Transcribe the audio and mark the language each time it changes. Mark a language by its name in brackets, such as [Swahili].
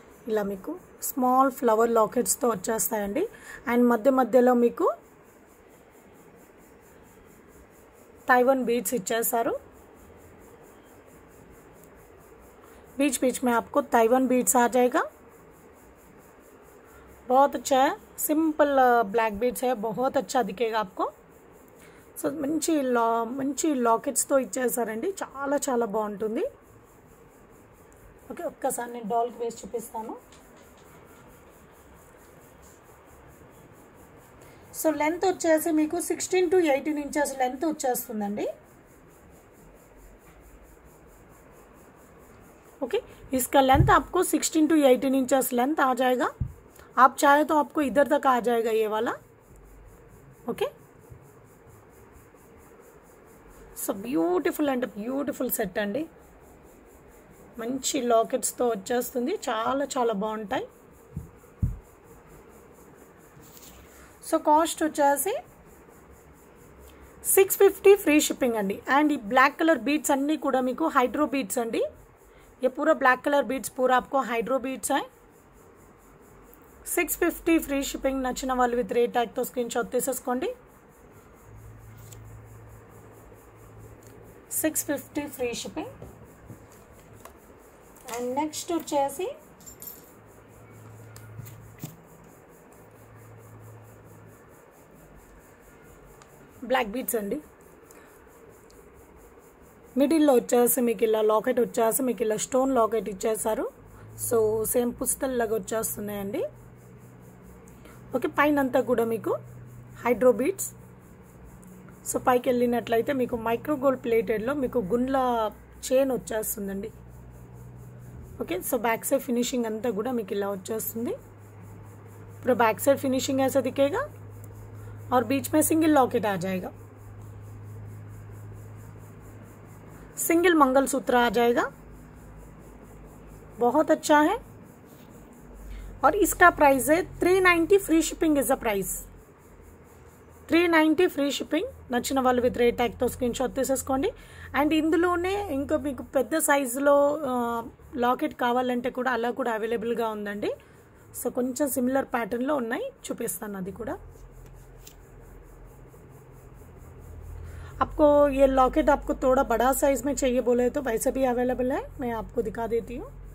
[Telugu] ఇలా మీకు small flower లాకెట్స్తో వచ్చేస్తాయండి. అండ్ మధ్య మధ్యలో మీకు ताइवान बीड्स इच्छेसारू. [Hindi] बीच बीच में आपको ताइवान बीड्स आ जाएगा. बहुत अच्छा है, सिंपल ब्लैक बीड्स है, बहुत अच्छा दिखेगा आपको. [Telugu] సో మంచి లాకెట్స్తో ఇచ్చేసారండి, చాలా చాలా బాగుంటుంది. ఓకే, ఒక్కసారి నేను డాల్కి వేసి చూపిస్తాను. సో లెంత్ వచ్చేసి మీకు 16 to 18 ఇంచెస్ లెంత్ వచ్చేస్తుందండి. [Hindi] ओके, इसका लेंथ आपको 16 to 18 इंचेस लेंथ आ जाएगा. आप चाहे तो आपको इधर तक आ जाएगा ये वाला. [Telugu] Okay, so beautiful and beautiful set అండి. మంచి లాకెట్స్తో వచ్చేస్తుంది, చాలా చాలా బాగుంటాయి. సో కాస్ట్ వచ్చేసి 650, ఫ్రీ షిప్పింగ్ అండి. అండ్ ఈ బ్లాక్ కలర్ బీడ్స్ అన్నీ కూడా మీకు హైడ్రో బీడ్స్ అండి. [Hindi] ये पूरा ब्लैक कलर बीड्स पूरा आपको हाइड्रो बीड्स है. 650, फ्री शिपिंग. [Telugu] नच्చిన వాళ్ళు విత్ రేట్ ట్యాగ్ తో స్క్రీన్ షాట్ తీసేసుకోండి. 650, ఫ్రీ షిప్పింగ్. అండ్ నెక్స్ట్ వచ్చేసి బ్లాక్ బీడ్స్ అండి. మిడిల్లో వచ్చేసి మీకు ఇలా లాకెట్ వచ్చేసి మీకు ఇలా స్టోన్ లాకెట్ ఇచ్చేసారు. So same పుస్తల్లాగా వచ్చేస్తున్నాయండి. ఓకే, పైన అంతా కూడా మీకు హైడ్రో బీడ్స్. సో పైకి వెళ్ళినట్లయితే మీకు మైక్రో గోల్డ్ ప్లేటెడ్లో మీకు గుండ్ల చైన్ వచ్చేస్తుందండి. Okay, so back side finishing అంతా కూడా మీకు ఇలా వచ్చేస్తుంది. [Hindi] पूरा बैक साइड फिनिशिंग ऐसा दिखेगा और बीच में सिंगल लॉकेट आ जाएगा. सिंगल मंगलसूत्र आ जाएगा, बहुत अच्छा है. और इसका प्राइस है 390, [English] Free shipping is the price. [Telugu] 390, free shipping. నచ్చిన వాళ్ళు విత్ రేట్ ట్యాగ్ తో స్క్రీన్ షాట్ తీసేసుకోండి. అండ్ ఇందులోనే ఇంకా మీకు పెద్ద సైజులో లాకెట్ కావాలంటే కూడా అలా కూడా అవైలబుల్గా ఉందండి. సో కొంచెం సిమిలర్ ప్యాటర్న్లో ఉన్నాయి, చూపిస్తాను అది కూడా. [Hindi] आपको ये लॉकेट आपको थोड़ा बड़ा साइज में चाहिए बोले तो वैसे भी अवेलेबल है, मैं आपको दिखा देती हूँ.